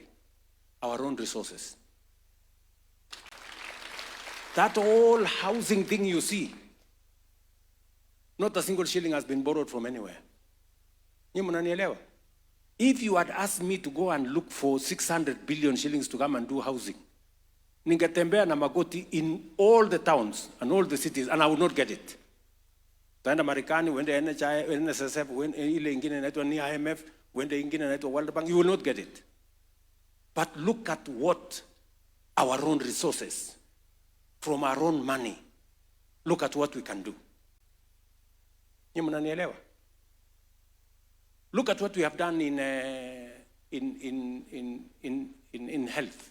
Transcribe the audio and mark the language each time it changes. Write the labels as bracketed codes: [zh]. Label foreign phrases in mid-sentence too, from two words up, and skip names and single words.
[en] Our own resources. That whole housing thing you see, not a single shilling has been borrowed from anywhere. If you had asked me to go and look for 600 billion shillings to come and do housing, [sw] ningetembea na magoti [en] in all the towns and all the cities, and I would not get it. [sw] Taenda Marekani, wende NHI, NSSF, ile ingine inaitwa ni IMF, wende ingine inaitwa World Bank, [en] you will not get it. But look at what our own resources, from our own money, look at what we can do. Look at what we have done in health.